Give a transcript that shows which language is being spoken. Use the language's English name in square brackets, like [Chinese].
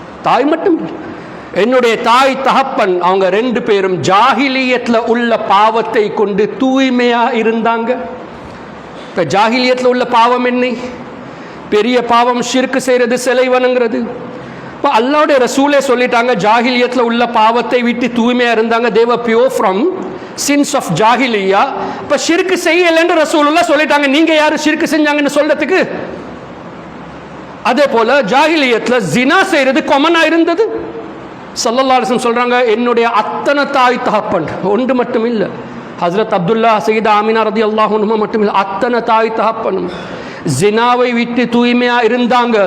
[Tamil] தாய் மட்டும் இல்லை, என்னுடைய தாய் தகப்பன் அவங்க ரெண்டு பேரும் ஜாஹிலியத்தில் உள்ள பாவத்தை கொண்டு தூய்மையா இருந்தாங்க. இப்போ ஜாஹிலியத்தில் உள்ள பாவம் என்ன? பெரிய பாவம் ஷிர்க் செய்யறது, சிலை வணங்குறது. இப்போ அல்லாஹ்வுடைய ரசூலே சொல்லிட்டாங்க, ஜாஹிலியத்தில் உள்ள பாவத்தை விட்டு தூய்மையா இருந்தாங்க. [English] they were pure from sins of ஜாஹிலியா. [Tamil] இப்போ ஷிர்க் செய்யலன்னு ரசூலுல்லாஹ் சொல்லிட்டாங்க. நீங்க யாரு ஷிர்க் செஞ்சாங்கன்னு சொல்றதுக்கு? அதே போல ஜாஹிலியத்தில் ஜினா செய்யறது காமனா இருந்தது. ஸல்லல்லாஹு அலைஹி வஸல்லம் சொல்றாங்க, என்னுடைய அத்தனை தாய் தகப்பன் ஒன்று மட்டும் இல்லை, ஹஸ்ரத் அப்துல்லா சையீதா ஆமினா ரலியல்லாஹு அன்ஹா மட்டும் இல்லை, அத்தனை தாய் தகப்பனும் ஜினாவை விட்டு தூய்மையா இருந்தாங்க.